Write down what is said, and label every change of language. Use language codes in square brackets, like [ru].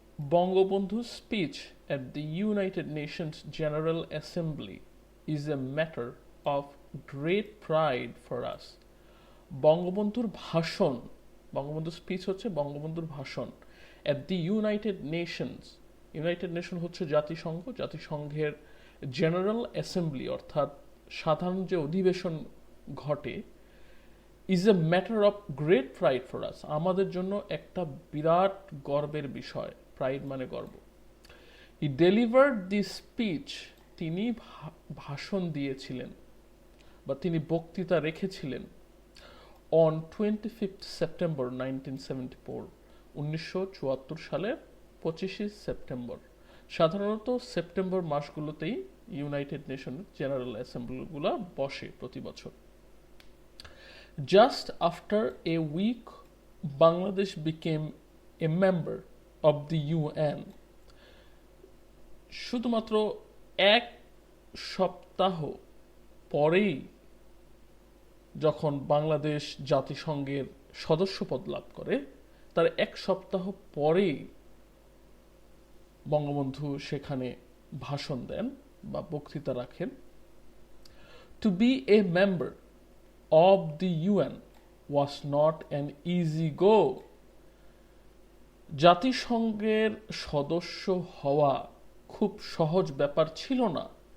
[en] Bangabandhu's speech at the United Nations General Assembly is a matter of great pride for us. [bn] বঙ্গবন্ধুর ভাষণ, বঙ্গবন্ধুর speech হচ্ছে বঙ্গবন্ধুর ভাষণ [en] at the United Nations. [bn] United nation হচ্ছে জাতিসংঘ, জাতিসংঘের জেনারেল অ্যাসেম্বলি অর্থাৎ সাধারণ যে অধিবেশন ঘটে [en] is a matter of great pride for us, [bn] আমাদের জন্য একটা বিরাট গর্বের বিষয়। প্রাইড মানে গর্ব। [en] he delivered the speech, [bn] তিনি ভাষণ দিয়েছিলেন বা তিনি বক্তৃতা রেখেছিলেন অন 25 সেপ্টেম্বর 1974, 1974 সালের 25 সেপ্টেম্বর। সাধারণত সেপ্টেম্বর মাসগুলোতেই ইউনাইটেড নেশনের জেনারেল অ্যাসেম্বলিগুলো বসে প্রতি বছর। [en] Just after a week, Bangladesh became a member of the UN. [bn] শুধুমাত্র এক সপ্তাহ পরেই যখন বাংলাদেশ জাতিসংঘের সদস্যপদ লাভ করে, তার এক সপ্তাহ পরেই বঙ্গবন্ধু সেখানে ভাষণ দেন বা বক্তৃতা রাখেন। [en] To be a member of the UN was not an easy go. [bn] জাতিসংঘের সদস্য হওয়া খুব সহজ ব্যাপার ছিল না।